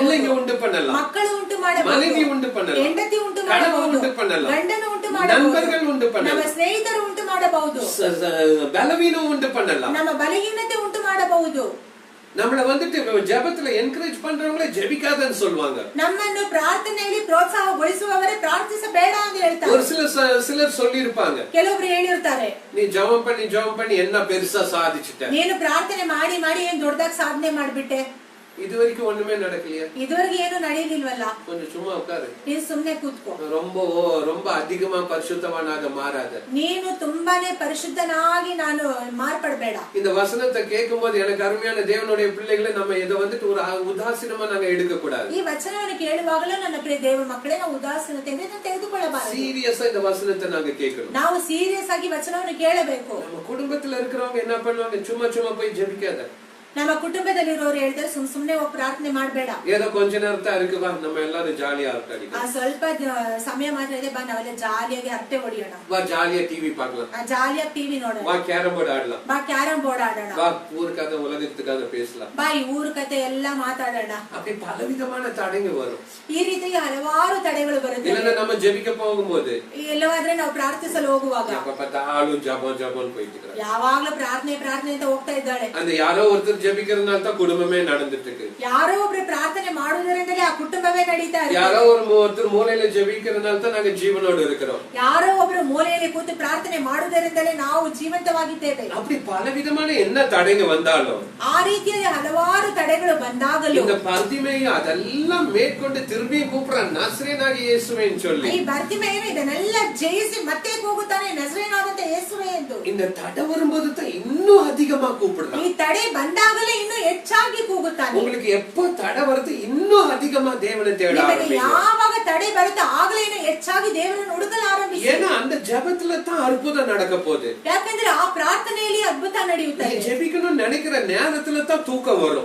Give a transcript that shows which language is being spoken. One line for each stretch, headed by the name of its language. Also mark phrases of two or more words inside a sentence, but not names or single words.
Tamil: பிள்ளைங்க உண்டு பண்ணலாம்,
Kannada: ಮಕ್ಕಳು ಉಂಟು ಮಾಡಬಹುದು,
Tamil: மனைவி உண்டு பண்ணலாம்,
Kannada: ಹೆಂಡತಿ ಉಂಟು
Tamil: கணவன்
Kannada: ಮಾಡಬಹುದು,
Tamil: உண்டு பண்ணலாம்,
Kannada: ಗಂಡನು ಉಂಟು ಮಾಡಬಹುದು,
Tamil: நண்பர்கள் உண்டு பண்ணலாம்,
Kannada: ನಮ್ಮ ಸ್ನೇಹಿತರು ಉಂಟು ಮಾಡಬಹುದು,
Tamil: பலவீனம் உண்டு பண்ணலாம்,
Kannada: ನಮ್ಮ ಬಲಹೀನತೆ ಉಂಟು ಮಾಡಬಹುದು.
Tamil: நம்மள வந்துட்டு ஜெபத்துல என்கரேஜ் பண்றவங்களே ஜெபிக்காதன்னு சொல்லுவாங்க.
Kannada: ನಮ್ಮನ್ನು ಪ್ರಾರ್ಥನೆಯಲ್ಲಿ ಪ್ರೋತ್ಸಾಹಗೊಳಿಸುವವರೇ ಪ್ರಾರ್ಥಿಸಬೇಡ ಅಂತ ಹೇಳ್ತಾರೆ.
Tamil: ஒரு சிலர் சொல்லி இருப்பாங்க,
Kannada: ಕೆಲವೊಬ್ರು ಹೇಳಿರ್ತಾರೆ,
Tamil: நீ ஜெபம் பண்ணி என்ன பெருசா சாதிச்சிட்ட,
Kannada: ನೀನು ಪ್ರಾರ್ಥನೆ ಮಾಡಿ ಮಾಡಿ ಏನ್ ದೊಡ್ಡದಾಗಿ ಸಾಧನೆ ಮಾಡ್ಬಿಟ್ಟೆ.
Tamil: இதுவரைக்கும் ஒண்ணுமே நடக்கலையா?
Kannada: ಇದುವರೆಗೆ ಏನು ನಡೆಯಲಿಲ್ವಲ್ಲ?
Tamil: கொஞ்சம் சும்மா உட்காரு.
Kannada: ನೀನು ಸುಮ್ಮನೆ ಕೂತ್ಕೋ.
Tamil: ரொம்ப அதிகமா பரிசுத்தவானாக மாறாத.
Kannada: ನೀನು ತುಂಬಾನೇ ಪರಿಶುದ್ಧನಾಗಿ ನಾನು ಮಾರ್ಪಡಬೇಡ.
Tamil: இந்த வசனத்தை கேட்கும்போது எனக்கு அருமையான தேவனுடைய பிள்ளைகளை நம்ம இதை வந்துட்டு ஒரு உதாசீனமா நாங்க எடுக்க கூடாது.
Kannada: ಈ ವಚನವನ್ನು ಕೇಳುವಾಗಲೂ ನನ್ನ ಪ್ರಿಯ ದೇವ ಮಕ್ಕಳೇ, ನಾವು ಉದಾಸೀನತೆಯಿಂದ ತೆಗೆದುಕೊಳ್ಳಬಾರದು.
Tamil: சீரியஸா இந்த வசனத்தை நாங்க கேட்கணும்.
Kannada: ನಾವು ಸೀರಿಯಸ್ ಆಗಿ ವಚನವನ್ನು ಕೇಳಬೇಕು.
Tamil: நம்ம குடும்பத்துல இருக்கிறவங்க என்ன பண்ணுவாங்க? சும்மா போய் ஜெபிக்காத.
Kannada: ನಮ್ಮ ಕುಟುಂಬದಲ್ಲಿರೋರು ಹೇಳ್ತಾರೆ ಸುಮ್ನೆ ಹೋಗಿ ಪ್ರಾರ್ಥನೆ ಮಾಡಬೇಡ.
Tamil: ஏதோ கொஞ்ச நேரத்தை இருக்கு ಬಾ, நம்ம எல்லாரும் ஜாலியா இருக்கணும்.
Kannada: ಸ್ವಲ್ಪ ಸಮಯ ಮಾತ್ರ ಇದೆ, ಬಾ ನಾವೆಲ್ಲ ಜಾಲಿಯಾಗಿ ಹರಟೆ ಹೊಡೆಯೋಣ.
Tamil: ಬಾ ಜಾಲಿயா டிவி பார்க்கலாம்.
Kannada: ಜಾಲಿಯಾಗಿ ಟಿವಿ ನೋಡೋಣ. ಬಾ ಕ್ಯಾರಂ ಬೋರ್ಡ್ ಆಡலாம். ಬಾ ಕ್ಯಾರಂ ಬೋರ್ಡ್ ಆಡೋಣ.
Tamil: ಬಾ ஊர் கதை உலகத்து கதை பேசலாம்.
Kannada: ಬಾ ಈ ಊರ ಕತೆ ಎಲ್ಲ ಮಾತಾಡೋಣ.
Tamil: அப்படி பலவிதமான தடைங்க வரும்.
Kannada: ಈ ರೀತಿ ಹಲವಾರು ತಡೆಗಳು ಬರುತ್ತೆ.
Tamil: இல்லன்னா நம்ம ஜெபிக்க போகும்போது,
Kannada: ಎಲ್ಲವಾದ್ರೆ ನಾವು ಪ್ರಾರ್ಥಿಸಲು ಹೋಗುವಾಗ
Tamil: அப்ப பார்த்தாலும் ஜபம் போயிட்டு இருக்காங்க.
Kannada: ಯಾವಾಗಲೂ ಪ್ರಾರ್ಥನೆ ಅಂತ ಹೋಗ್ತಾ ಇದ್ದಾಳೆ.
Tamil: அந்த யாரோ ஒருத்தர் ஜெபிக்கிறதுனால தான் குடும்பமே நடந்துட்டு இருக்கு.
Kannada: ಯಾರೋ ಒಬ್ರು ಪ್ರಾರ್ಥನೆ ಮಾಡುವುದರಿಂದಲೇ ಆ ಕುಟುಂಬವೇ ನಡೀತಾ ಇದೆ.
Tamil: யாரோ ஒருத்தர் மூலையில ஜெபிக்கிறதுனால தான் நாங்க ஜீவனோடு இருக்கிறோம்.
Kannada: ಯಾರೋ ಒಬ್ರು ಮೂಲೆಯಲ್ಲಿ ಕೂತು ಪ್ರಾರ್ಥನೆ ಮಾಡುವುದರಿಂದಲೇ ನಾವು ಜೀವಂತವಾಗಿದ್ದೇವೆ.
Tamil: அப்படி பலவிதமான என்ன தடைங்க வந்தாலும்,
Kannada: ಆ ರೀತಿಯ ಹಲವಾರು ತಡೆಗಳು ಬಂದಾಗಲೂ
Tamil: இந்த பர்திமேயு அதெல்லாம் மேற்கொண்டு திரும்பி கூப்பிடுறான், நசரேயனாகிய இயேசுவேன்னு சொல்லி.
Kannada: ಈ ಬರ್ತಿಮೇಯನು ಇದನ್ನೆಲ್ಲ ಜಯಿಸಿ ಮತ್ತೆ ಕೂಗುತ್ತಾನೆ, ನಜರೇಯನಾದಂತ ಯೇಸುವೇ ಎಂದು.
Tamil: இந்த தடை வரும்போது தான் இன்னும் அதிகமா கூப்பிடுறான்.
Kannada: ಈ ತಡೆ ಬಂದಾಗಲೇ ಇನ್ನೂ ಹೆಚ್ಚಾಗಿ ಕೂಗುತ್ತಾನೆ.
Tamil: உங்களுக்கு எப்போ தடை வருது இன்னும் அதிகமா தேவனை தேட ஆரம்பிங்க.
Kannada: ಯಾವಾಗ ತಡೆ ಬರುತ್ತೆ ಆಗಲೇ ಇನ್ನೂ ಹೆಚ್ಚಾಗಿ ದೇವರನ್ನು ಹುಡುಕಲು ಆರಂಭಿಸಿ.
Tamil: ஏன்னா அந்த ஜெபத்துல தான் அற்புதம் நடக்க போகுது.
Kannada: ಯಾಕಂದ್ರೆ ಆ ಪ್ರಾರ್ಥನೆಯಲ್ಲಿ ಅದ್ಭುತ ನಡೆಯುತ್ತದೆ.
Tamil: நீ ஜெபிக்கணும்னு நினைக்கிற நேரத்துல தான் தூக்கம் வரும்.